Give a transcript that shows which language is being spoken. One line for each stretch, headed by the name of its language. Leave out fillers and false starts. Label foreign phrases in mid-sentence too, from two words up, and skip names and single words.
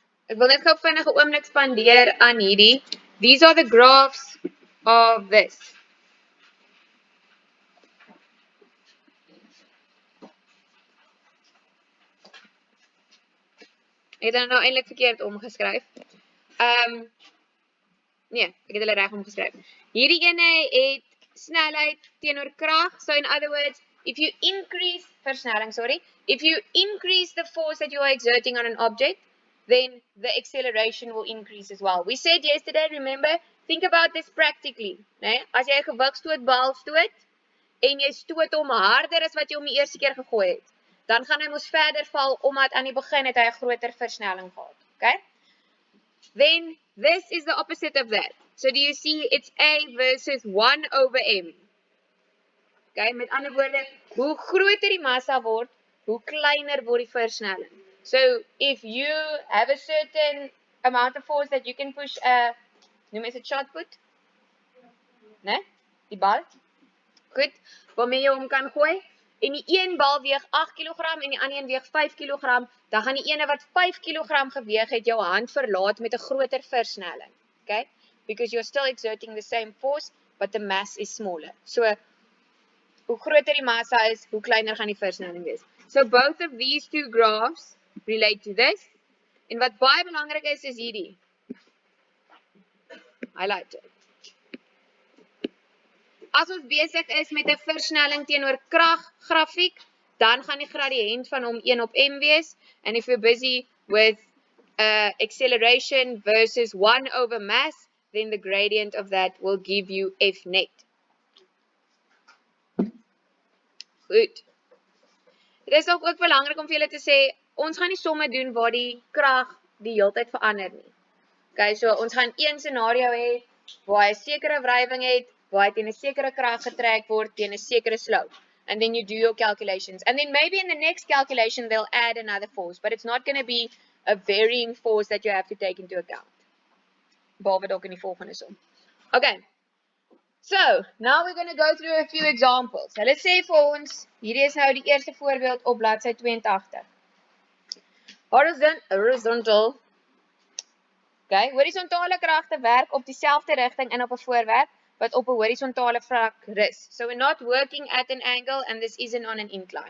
Afrikaans: Ek wil net gou vinnig 'n oomblik spandeer aan hierdie.
English: These are the graphs of this.
Afrikaans: Ek het dit nou eintlik verkeerd omgeskryf. Nee, ek het hulle reg omgeskryf. Hierdie ene het snelheid teenoor krag.
English: So in other words, if you increase the force that you are exerting on an object, then the acceleration will increase as well. We said yesterday, remember, think about this practically,
Afrikaans: né? As jy 'n gewigstootbal stoot en jy stoot hom harder as wat jy hom die eerste keer gegooi het, dan gaan hy mos verder val omdat aan die begin het hy 'n groter versnelling gehad.
English: Okay? Then this is the opposite of that. So do you see it's A versus 1 over M?
Afrikaans: Okay, met ander woorde, hoe groter die massa word, hoe kleiner word die versnelling.
English: So if you have a certain amount of force that you can push a,
Afrikaans: noem is dit
English: shot put?
Afrikaans: Né? Die bal. Goed, waarmee jy hom kan gooi. En die een bal weeg 8 kg en die ander een weeg 5 kg, dan gaan die ene wat 5 kg geweeg het jou hand verlaat met 'n groter versnelling. Okay?
English: Because you're still exerting the same force, but the mass is smaller. So,
Afrikaans: hoe groter die massa is, hoe kleiner gaan die versnelling wees.
English: So both of these two graphs relate to this.
Afrikaans: En wat baie belangrik is hierdie.
English: Highlight it.
Afrikaans: As ons besig is met 'n versnelling teenoor krag grafiek, dan gaan die gradiënt van hom 1 op m wees.
English: And if you're busy with acceleration versus 1 over mass, then the gradient of that will give you F net.
Afrikaans: Goed. Dit is ook belangrik om vir julle te sê, ons gaan nie somme doen waar die krag die heeltyd verander nie.
English: Okay, so
Afrikaans: ons gaan een scenario hê waar hy 'n sekere wrywing het, waar hy teen 'n sekere krag getrek word teen 'n sekere slope.
English: And then you do your calculations. And then maybe in the next calculation they'll add another force, but it's not going to be a varying force that you have to take into account.
Afrikaans: Behalwe dalk in die volgende som. Okay.
English: So, now we're going to go through a few examples.
Afrikaans: Hulle sê vir ons, hierdie is nou die eerste voorbeeld op bladsy 82.
English: Horizontal.
Afrikaans: Okay, horisontale kragte werk op dieselfde rigting en op 'n voorwerp wat op 'n horisontale vlak rus.
English: So we're not working at an angle and this isn't on an incline.